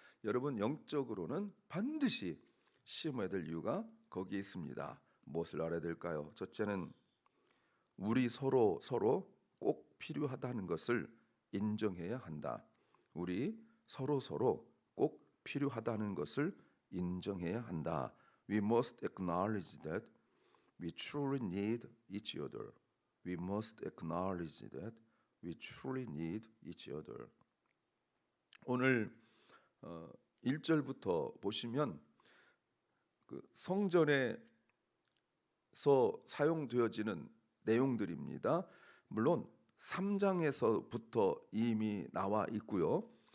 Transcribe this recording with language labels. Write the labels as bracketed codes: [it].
[ko] 여러분 영적으로는 반드시 심어야 될 이유가 거기에 있습니다. 무엇을 알아야 될까요? 첫째는 우리 서로 꼭 필요하다는 것을 인정해야 한다. 우리 서로 꼭 필요하다는 것을 인정해야 한다. [en] We must acknowledge that we truly need each other. We must acknowledge that we truly need each other. [ko] 오늘 1절부터 보시면 그 성전에서 사용되어지는 내용들입니다. 물론 3장에서부터 이미 나와 있고요.